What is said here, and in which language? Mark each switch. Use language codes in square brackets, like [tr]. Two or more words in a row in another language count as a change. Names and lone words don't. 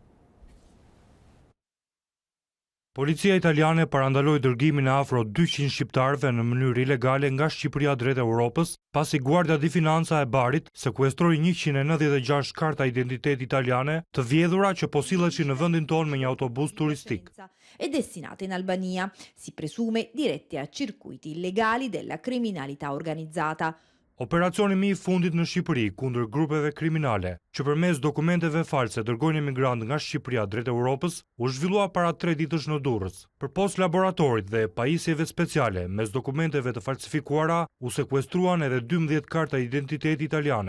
[sq] Policia italiane parandaloi dërgimin e afro 200 shqiptarëve në mënyrë ilegale nga Shqipëria drejt Europës, pasi Guardia di Finanza e Barit sekuestroi 196 karta identiteti italiane të vjedhura që po silleshin në vendin tonë me një autobus turistik. [it] E destinate in Albania, si presume dirette a circuiti illegali della criminalità organizzata. [sq] Operacioni më i fundit në Shqipëri kundër grupeve kriminale, që përmes dokumenteve false dërgojnë emigrant nga Shqipëria drejt Europës, u zhvillua para 3 ditësh në Durrës. Përpos laboratorit dhe pajisjeve speciale mes dokumenteve të falsifikuara, u sekuestruan edhe 12 karta identiteti italiane.